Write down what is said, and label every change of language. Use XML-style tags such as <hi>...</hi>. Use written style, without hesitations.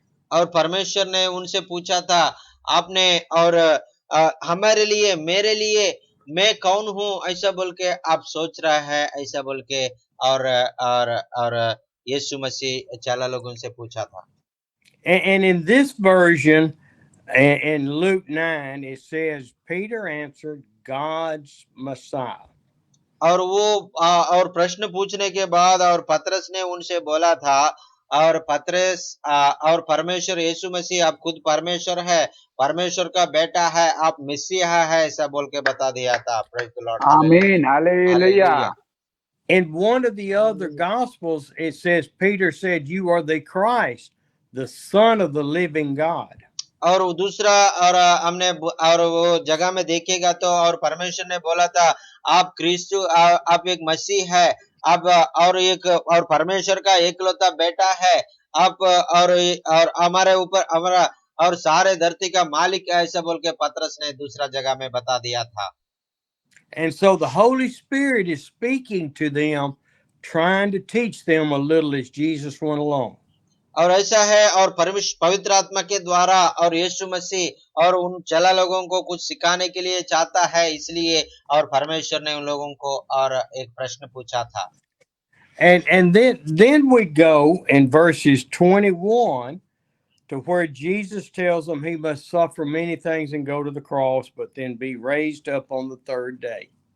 <hi>और परमेश्वर ने उनसे पूछा था आपने और हमारे लिए मेरे लिए मैं कौन हूँ ऐसा बोल के आप सोच रहा है ऐसा बोल के और यीशु मसीह 4 लोगों से पूछा था।</hi> <en>And in this version, in Luke 9, it says, Peter answered, God's Messiah.</en> <hi>और वो और प्रश्न पूछने के बाद और पतरस ने उनसे बोला था और पतरस और परमेश्वर यीशु मसीह आप खुद परमेश्वर है, परमेश्वर का बेटा है, आप मसीहा है ऐसा बोल के बता दिया था।</hi> <en>praise the Lord,</en> <hi>आमीन, hallelujah.</hi> <en>In one of the other gospels, it says, Peter said, you are the Christ, the Son of the living God.</en> <hi>और दूसरा और हमने और वो जगह में देखेगा तो और परमेश्वर ने बोला था आप क्रिस्तु आप एक मसीह है, आप और परमेश्वर का एकलौता बेटा है, आप और हमारे ऊपर हमारा और सारे धरती का मालिक है ऐसा बोल के पतरस ने दूसरा जगह में बता दिया था।</hi> <en>And so the Holy Spirit is speaking to them, trying to teach them a little as Jesus went along.</en> <hi>और ऐसा है और पवित्र आत्मा के द्वारा और यीशु मसीह और उन 4 लोगों को कुछ सिखाने के लिए चाहता है, इसलिए और परमेश्वर ने उन लोगों को और एक प्रश्न पूछा था।</hi> <en>And then we go in verses 21 to where Jesus tells them he must suffer many things and go to the cross, but then be raised up on the 3rd day.</en>